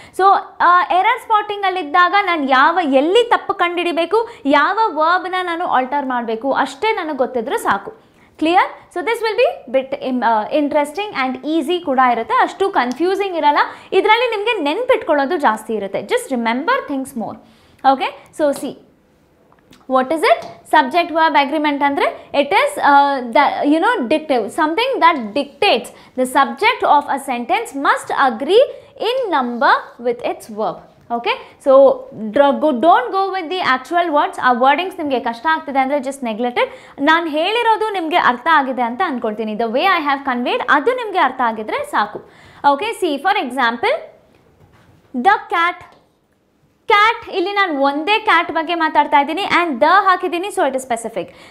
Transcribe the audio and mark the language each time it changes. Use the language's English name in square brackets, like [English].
[Kannada] So error ಸ್ಪಾಟಿಂಗಲ್ಲಿದ್ದಾಗ ನಾನು ಎಲ್ಲಿ ತಪ್ಪು ಕಂಡುಹಿಡಿಬೇಕು, ಯಾವ ವರ್ಬ್ನ ನಾನು ಆಲ್ಟರ್ ಮಾಡಬೇಕು ಅಷ್ಟೇ ನನಗೆ ಗೊತ್ತಿದ್ರೆ ಸಾಕು. Clear? [English] so this will be bit interesting [Kannada] and easy ಕೂಡ ಇರುತ್ತೆ, ಅಷ್ಟು ಕನ್ಫ್ಯೂಸಿಂಗ್ ಇರಲ್ಲ. ಇದರಲ್ಲಿ ನಿಮಗೆ ನೆನ್ಪಿಟ್ಕೊಳ್ಳೋದು ಜಾಸ್ತಿ ಇರುತ್ತೆ. [English] Just remember things more. Okay, so see what is it? Subject verb agreement andre it is dictative, something that dictates the subject of a sentence must agree in number with its verb. Okay, so don't go with the actual words. [Kannada] ಆ wordings ನಿಮಗೆ ಕಷ್ಟ ಆಗ್ತಿದೆ ಅಂದರೆ just neglected. ನಾನು ಹೇಳಿರೋದು ನಿಮಗೆ ಅರ್ಥ ಆಗಿದೆ ಅಂತ ಅಂದ್ಕೊಳ್ತೀನಿ. [English] the way I have conveyed [Kannada] ಅದು ನಿಮಗೆ ಅರ್ಥ ಆಗಿದ್ರೆ ಸಾಕು. [English] Okay, see for example the cat. [Kannada] Cat ಇಲ್ಲಿ ನಾನು ಒಂದೇ ಕ್ಯಾಟ್ ಬಗ್ಗೆ ಮಾತಾಡ್ತಾ ಇದ್ದೀನಿ ಆ್ಯಂಡ್ ದ ಹಾಕಿದ್ದೀನಿ, [English] So it is specific.